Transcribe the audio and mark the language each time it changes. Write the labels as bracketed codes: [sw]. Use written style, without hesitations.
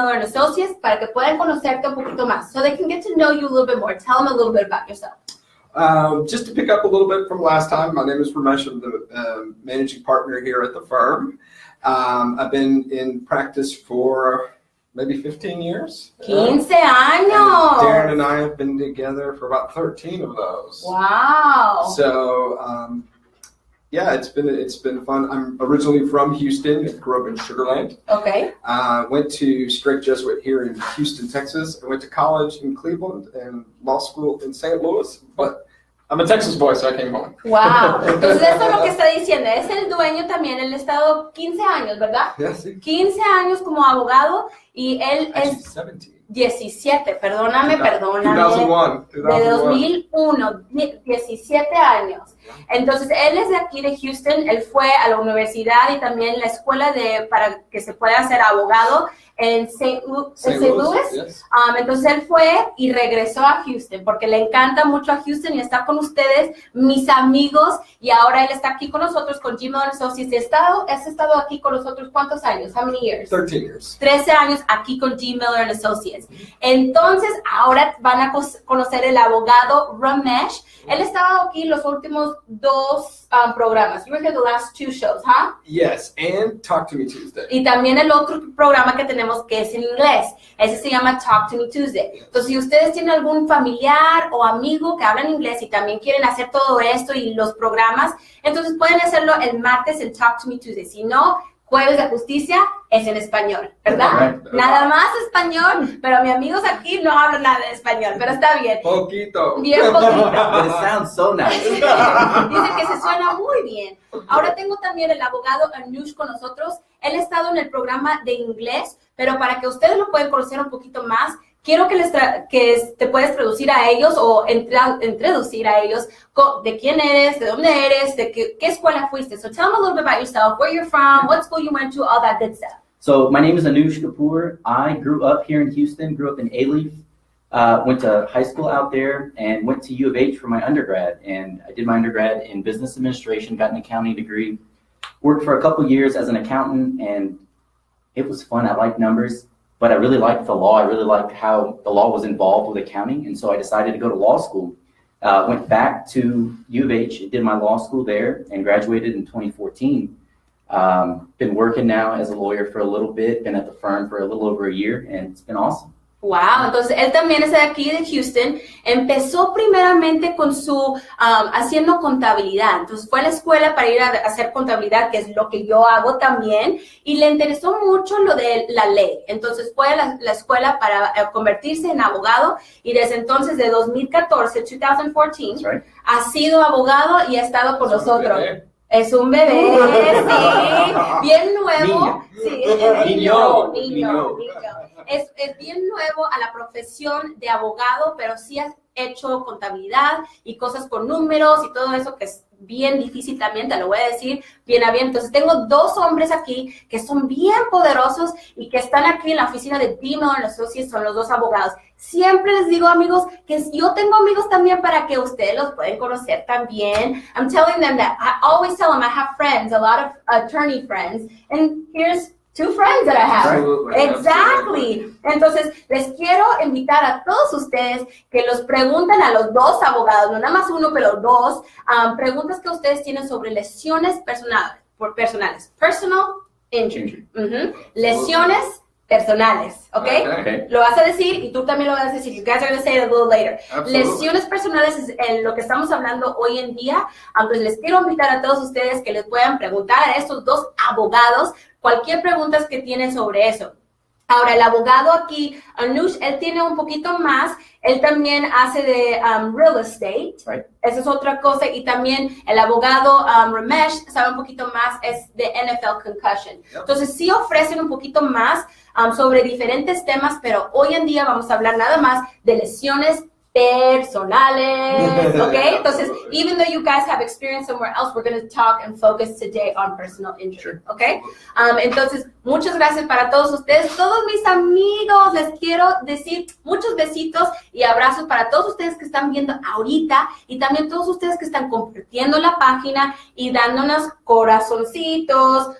[es] Miller & Associates, para que puedan conocerte un poquito más. [en] So they can get to know you a little bit more. Tell them a little bit about yourself. Just to pick up a little bit from last time, my name is Ramesh. I'm the managing partner here at the firm. I've been in practice for maybe 15 years. [es] 15 años. [en] Darren and I have been together for about 13 of those. Wow. So, yeah, it's been fun. I'm originally from Houston. I grew up in Sugar Land. Okay. Went to Straight Jesuit here in Houston, Texas. I went to college in Cleveland and law school in St. Louis, but I'm a Texas boy, so I came home. Wow. [es] Entonces eso es lo que está diciendo. Es el dueño también. Él ha estado 15 años, ¿verdad? Yeah, sí. 15 años como abogado y él [en] Actually, [es] es 17. perdóname. 2001. De 2001, 17 años. Entonces, él es de aquí de Houston. Él fue a la universidad y también la escuela para que se pueda hacer abogado en St. Louis. [en] Yes. [es] Entonces, él fue y regresó a Houston porque le encanta mucho a Houston y está con ustedes, mis amigos. Y ahora él está aquí con nosotros, con G. Miller & Associates. ¿Has estado aquí con nosotros cuántos años? [en] How many years? 13 years. [es] 13 años aquí con G. Miller & Associates. Entonces, ahora van a conocer el abogado Ramesh. Él estaba aquí los últimos dos programas. [en] You were here the last two shows, huh? Yes, and Talk to Me Tuesday. [es] Y también el otro programa que tenemos que es en inglés. Ese se llama Talk to Me Tuesday. Entonces, si ustedes tienen algún familiar o amigo que hablan inglés y también quieren hacer todo esto y los programas, entonces pueden hacerlo el martes en Talk to Me Tuesday. Si no, Jueves de Justicia es en español, ¿verdad? Correcto. Nada más español, pero mis amigos aquí no hablan nada de español, pero está bien. Poquito. Bien poquito. [en] But it sounds so nice. [es] Dice que se suena muy bien. Ahora tengo también el abogado Anuj con nosotros. Él ha estado en el programa de inglés, pero para que ustedes lo puedan conocer un poquito más, quiero que te puedes traducir a ellos o introducir a ellos de quién eres, de dónde eres, de qué escuela fuiste. [en] So tell them a little bit about yourself, where you're from, what school you went to, all that good stuff. So my name is Anuj Kapur. I grew up here in Houston, grew up in Alief, went to high school out there, and went to U of H for my undergrad. And I did my undergrad in business administration, got an accounting degree, worked for a couple years as an accountant, and it was fun. I liked numbers. But I really liked the law. I really liked how the law was involved with accounting. And so I decided to go to law school. Went back to U of H, did my law school there, and graduated in 2014. Been working now as a lawyer for a little bit, been at the firm for a little over a year, and it's been awesome. [es] Wow, entonces él también es de aquí de Houston. Empezó primeramente con haciendo contabilidad. Entonces fue a la escuela para ir a hacer contabilidad, que es lo que yo hago también, y le interesó mucho lo de la ley. Entonces fue a la escuela para convertirse en abogado y desde entonces, de 2014, 2014, right, ha sido abogado y ha estado con nosotros. Es un bebé, sí, bien nuevo. Sí, es niño. Es bien nuevo a la profesión de abogado, pero sí ha hecho contabilidad y cosas con números y todo eso que es bien difícil también, te lo voy a decir bien a bien. Entonces tengo dos hombres aquí que son bien poderosos y que están aquí en la oficina de G. Miller & Associates, son los dos abogados. Siempre les digo, amigos, que yo tengo amigos también para que ustedes los pueden conocer también. [en] I'm telling them that, I always tell them I have friends, a lot of attorney friends, and here's two friends that I have. Absolutely. Exactly. [es] Entonces, les quiero invitar a todos ustedes que los pregunten a los dos abogados, no nada más uno, pero dos, preguntas que ustedes tienen sobre lesiones personales. [en] Personal injury. [es] Lesiones personales, ¿ok? [en] Okay. [es] Lo vas a decir y tú también lo vas a decir. [en] You guys are going to say it a little later. Absolutely. [es] Lesiones personales es en lo que estamos hablando hoy en día. Entonces, les quiero invitar a todos ustedes que les puedan preguntar a estos dos abogados cualquier pregunta que tienen sobre eso. Ahora, el abogado aquí, Anuj, él tiene un poquito más. Él también hace de real estate. [en] Right. [es] Esa es otra cosa. Y también el abogado Ramesh sabe un poquito más, es de NFL concussion. [en] Yep. [es] Entonces, sí ofrecen un poquito más sobre diferentes temas, pero hoy en día vamos a hablar nada más de lesiones personales, okay? [en] Entonces, even though you guys have experience somewhere else, we're going to talk and focus today on personal injury, okay? [es] Entonces, muchas gracias para todos ustedes, todos mis amigos, les quiero decir muchos besitos y abrazos para todos ustedes que están viendo ahorita y también todos ustedes que están compartiendo la página y dándonos corazoncitos.